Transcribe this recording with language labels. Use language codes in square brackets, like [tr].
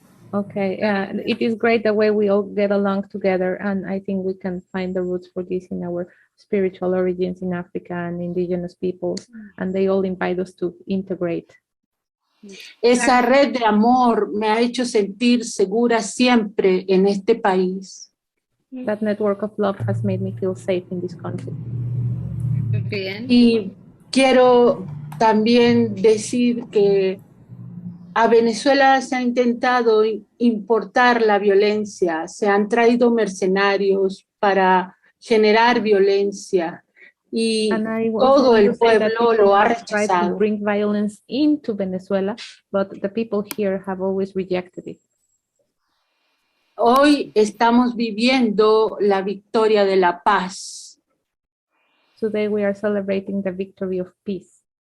[en] Okay, it is great the way we all get along together, and I think we can find the roots for this in our spiritual origins in Africa and indigenous peoples, and they all invite us to integrate. [es] Esa red de amor me ha hecho sentir segura siempre en este país. [en] That network of love has made me feel safe in this country. [es] Bien. Y quiero también decir que a Venezuela se ha intentado importar la violencia, se han traído mercenarios para generar violencia y todo el pueblo lo ha rechazado. [en] Bring violence into Venezuela, but the people here have always rejected it. [es] Hoy estamos viviendo la victoria de la paz. [en] Today we are celebrating the victory of peace.